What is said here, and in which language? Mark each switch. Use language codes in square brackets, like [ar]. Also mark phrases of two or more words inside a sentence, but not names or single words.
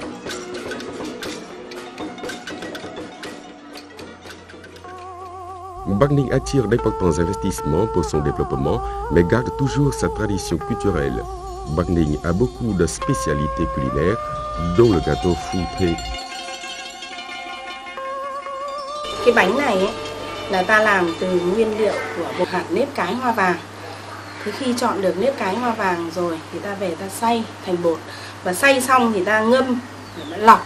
[fr] Bắc Ninh attire d'importants investissements pour son développement, mais garde toujours sa tradition culturelle. Bắc Ninh a beaucoup de spécialités culinaires, dont le gâteau Phu Thê. [vi] Cái bánh này ấy, là ta làm từ nguyên liệu của bột hạt nếp cái hoa vàng. Thế khi chọn được nếp cái hoa vàng rồi thì ta về ta xay thành bột, và xay xong thì ta ngâm để nó lọc.